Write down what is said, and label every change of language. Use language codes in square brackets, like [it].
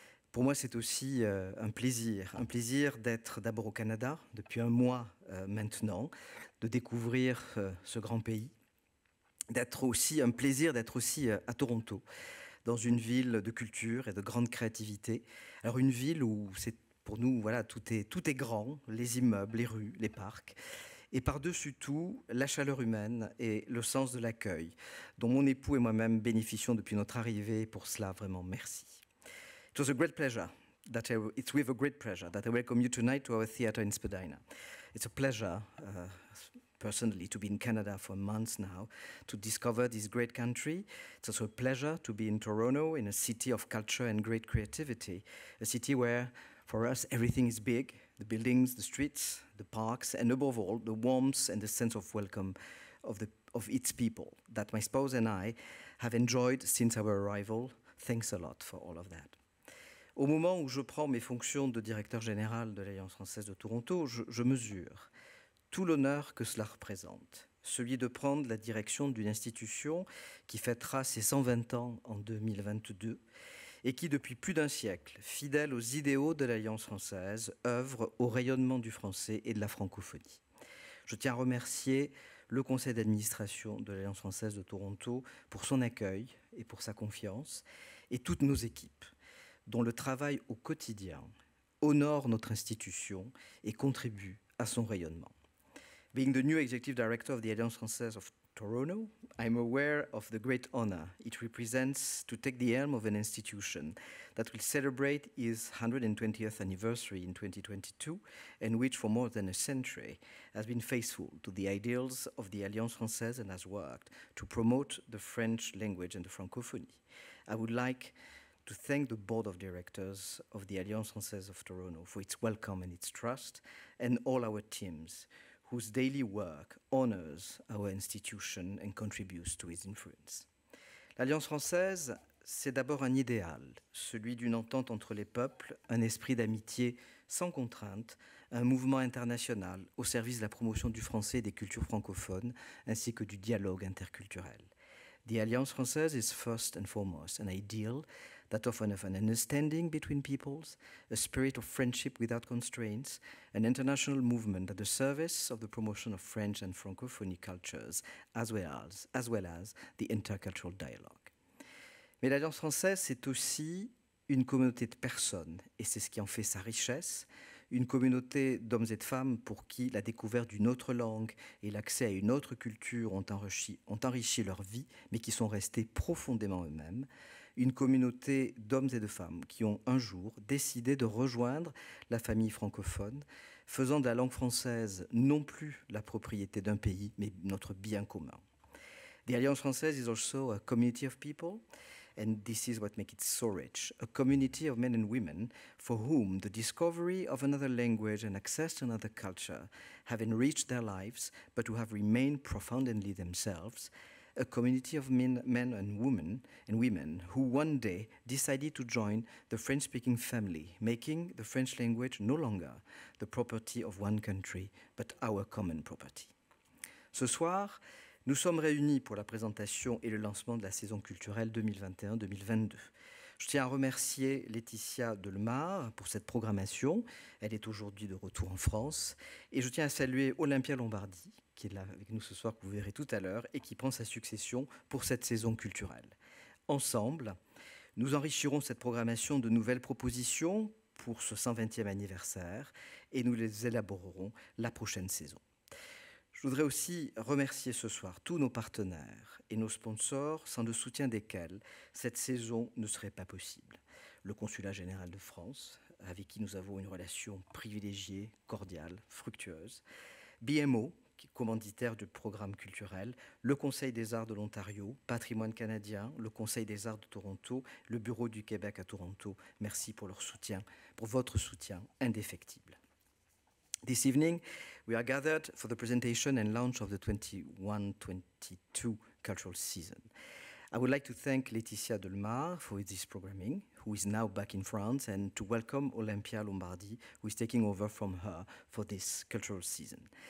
[fr] Pour moi, c'est aussi un plaisir d'être d'abord au Canada, depuis un mois maintenant, de découvrir ce grand pays, un plaisir d'être aussi à Toronto, dans une ville de culture et de grande créativité. Alors une ville où c'est pour nous, voilà, tout est grand, les immeubles, les rues, les parcs. Et par-dessus tout, la chaleur humaine et le sens de l'accueil, dont mon époux et moi-même bénéficions depuis notre arrivée. Pour cela, vraiment, merci. [en] It's with a great pleasure that I welcome you tonight to our theatre in Spadina. It's a pleasure, personally, to be in Canada for months now, to discover this great country. It's also a pleasure to be in Toronto, in a city of culture and great creativity, a city where, for us, everything is big, the buildings, the streets, the parks, and above all, the warmth and the sense of welcome of its people that my spouse and I have enjoyed since our arrival. Thanks a lot for all of that. [fr] Au moment où je prends mes fonctions de directeur général de l'Alliance française de Toronto, je mesure tout l'honneur que cela représente, celui de prendre la direction d'une institution qui fêtera ses 120 ans en 2022 et qui, depuis plus d'un siècle, fidèle aux idéaux de l'Alliance française, œuvre au rayonnement du français et de la francophonie. Je tiens à remercier le conseil d'administration de l'Alliance française de Toronto pour son accueil et pour sa confiance, et toutes nos équipes, dont le travail au quotidien honore notre institution et contribue à son rayonnement. [en] Being the new executive director of the Alliance Française of Toronto, I'm aware of the great honor it represents to take the helm of an institution that will celebrate its 120th anniversary in 2022 and which for more than a century has been faithful to the ideals of the Alliance Française and has worked to promote the French language and the francophonie. I would like to thank the board of directors of the Alliance Française of Toronto for its welcome and its trust, and all our teams whose daily work honors our institution and contributes to its influence. [fr] L'Alliance française, c'est d'abord un idéal, celui d'une entente entre les peuples, un esprit d'amitié sans contrainte, un mouvement international au service de la promotion du français et des cultures francophones, ainsi que du dialogue interculturel. [en] The Alliance française is first and foremost an ideal that often of an understanding between peoples, a spirit of friendship without constraints, an international movement at the service of the promotion of French and Francophonie cultures, as well as the intercultural dialogue. [fr] Mais l'Alliance française, c'est aussi une communauté de personnes, et c'est ce qui en fait sa richesse, une communauté d'hommes et de femmes pour qui la découverte d'une autre langue et l'accès à une autre culture ont enrichi leur vie, mais qui sont restés profondément eux-mêmes. Une communauté d'hommes et de femmes qui ont un jour décidé de rejoindre la famille francophone, faisant de la langue française non plus la propriété d'un pays, mais notre bien commun. [en] The Alliance française is also a community of people, and this is what makes it so rich, a community of men and women for whom the discovery of another language and access to another culture have enriched their lives, but who have remained profoundly themselves, a community of men and women who one day decided to join the French-speaking family, making the French language no longer the property of one country, but our common property. [fr] Ce soir, nous sommes réunis pour la présentation et le lancement de la saison culturelle 2021-2022. Je tiens à remercier Laetitia Delmar pour cette programmation. Elle est aujourd'hui de retour en France. Et je tiens à saluer Olympia Lombardi, qui est là avec nous ce soir, que vous verrez tout à l'heure, et qui prend sa succession pour cette saison culturelle. Ensemble, nous enrichirons cette programmation de nouvelles propositions pour ce 120e anniversaire et nous les élaborerons la prochaine saison. Je voudrais aussi remercier ce soir tous nos partenaires et nos sponsors sans le soutien desquels cette saison ne serait pas possible. Le Consulat général de France, avec qui nous avons une relation privilégiée, cordiale, fructueuse. BMO, qui est commanditaire du programme culturel, le Conseil des arts de l'Ontario, Patrimoine canadien, le Conseil des arts de Toronto, le Bureau du Québec à Toronto. Merci pour leur soutien, pour votre soutien indéfectible. [en] This evening, we are gathered for the presentation and launch of the 21-22 cultural season. I would like to thank Laetitia Delmar for this programming, who is now back in France, and to welcome Olympia Lombardi, who is taking over from her for this cultural season.